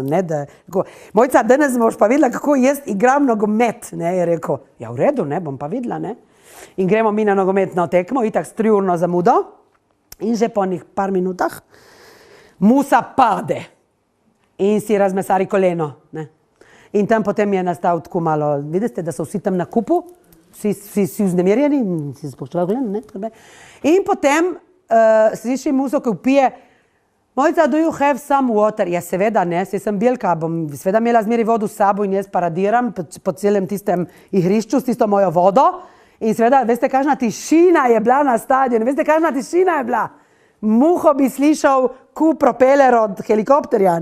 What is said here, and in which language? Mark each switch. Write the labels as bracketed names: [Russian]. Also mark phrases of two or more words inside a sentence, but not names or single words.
[Slovenian] ne, da, tako, Mojca, danes boš pa videla, kako jaz igram nogomet, ne, je rekel, ja, v redu, ne, bom pa videla, ne, in gremo mi na nogometno tekmo, itak s 3-urno zamudo, in že po njih par minutah Musa pade in si razmesari koleno, ne, in tam potem je nastal tako malo, vidite, da so vsi tam na kupu, vsi vznemirjeni, si spoštovali koleno, ne, in potem sliši Muso, ki vpije, Mojca, [English] do you have some water? [Slovenian] Ja, seveda ne, saj sem belka, bom seveda imela zmeri vodo s sabo in jaz paradiram po celem tistem igrišču s tisto mojo vodo in seveda, veste, kakšna tišina je bila na stadionu, veste, kakšna tišina je bila? Muho bi slišal propeler od helikopterja.